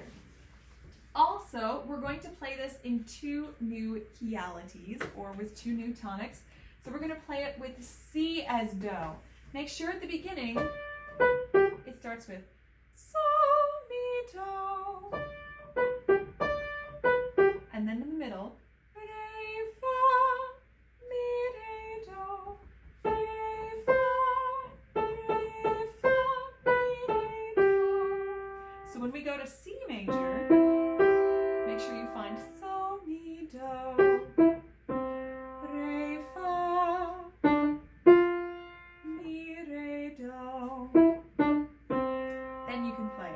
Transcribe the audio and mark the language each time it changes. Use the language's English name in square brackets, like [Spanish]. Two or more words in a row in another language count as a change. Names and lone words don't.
[English] Also, we're going to play this in two new chialities, or with two new tonics. So we're going to play it with C as Do. Make sure at the beginning it starts with So, Mi, Do. And then in the middle, Re, Fa, Mi, Re, Do. Re, Fa, Re, Fa, Mi, Re, Do. So when we go to C major, make sure you find So, Mi, Do. Re, Fa, Mi, Re, Do. Then you can play it.